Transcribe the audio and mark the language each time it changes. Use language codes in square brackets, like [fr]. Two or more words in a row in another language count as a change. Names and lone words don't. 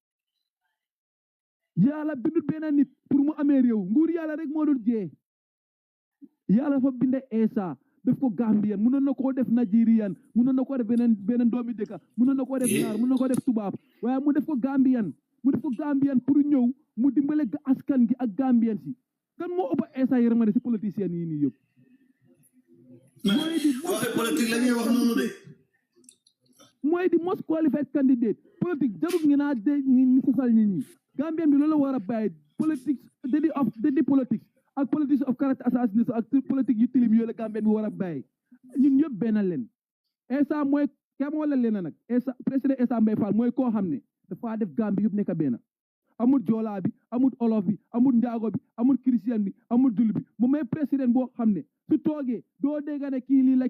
[wo] yàlla bindut benn nit pour mu amee réew nguur yàlla rek moo dul jee yàlla fa binde Essa def ko Gambien mënoon na koo def Nigerian mënoon na koo def beneen doomi dëkk mënoon na koo def naar mënoon na koo def tubaab waaye mu def ko Gambien pour ñëw mu dimbale askan gi ak Gambien si kan moo ëpp Essa yërmande si politicien yi nii yëpp mooy di [en] most qualified candidate [wo] politique jarul ngi naa ñi sosal nit ñi Gambien bi loolu war a bàyyi politique dédi politique ak politique [en] of character assassination [wo] ak politique yu tilim yooyu la Gambien bi war a bàyyi ñun ñëpp benn leen Essa mooy kam wala leen nag Essa président Essa Mbaye Fall mooy koo xam ne dafa def Gambie yëpp nekk benn amul joolaa bi amul olof bi amul njaago bi amul christian bi amul julli bi mu may président boo xam ne su toogee doo dégg ne kii lii la